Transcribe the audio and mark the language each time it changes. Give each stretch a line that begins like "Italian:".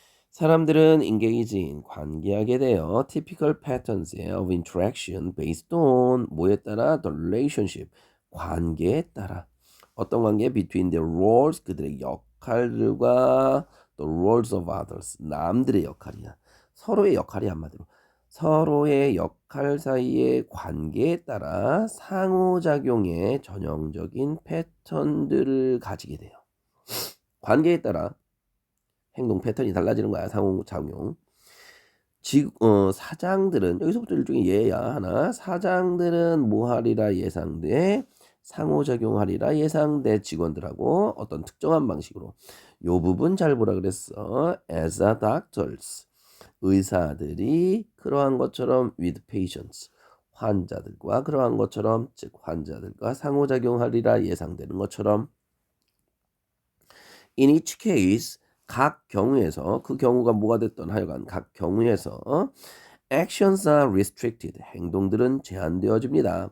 Korean: 사람들은
English: engage in
Korean: 관계하게 되어
English: typical patterns of interaction based on
Korean: 뭐에 따라?
English: the relationship
Korean: 관계에 따라 어떤 관계?
English: between their roles
Korean: 그들의 역할들과
English: the roles of others
Korean: 남들의 역할이야. 서로의 역할이 한마디로 서로의 역할 사이의 관계에 따라 상호작용의 전형적인 패턴들을 가지게 돼요. 관계에 따라 행동 패턴이 달라지는 거야. 상호작용. 사장들은 여기서부터 일종의 예야 하나. 사장들은 뭐 하리라 예상돼 상호작용하리라 예상돼 직원들하고 어떤 특정한 방식으로 요 부분 잘 보라 그랬어.
English: As a doctors
Korean: 의사들이 그러한 것처럼
English: with patients
Korean: 환자들과 그러한 것처럼, 즉 환자들과 상호작용하리라 예상되는 것처럼
English: in each case
Korean: 각 경우에서 그 경우가 뭐가 됐던 하여간 각 경우에서
English: actions are restricted
Korean: 행동들은 제한되어집니다.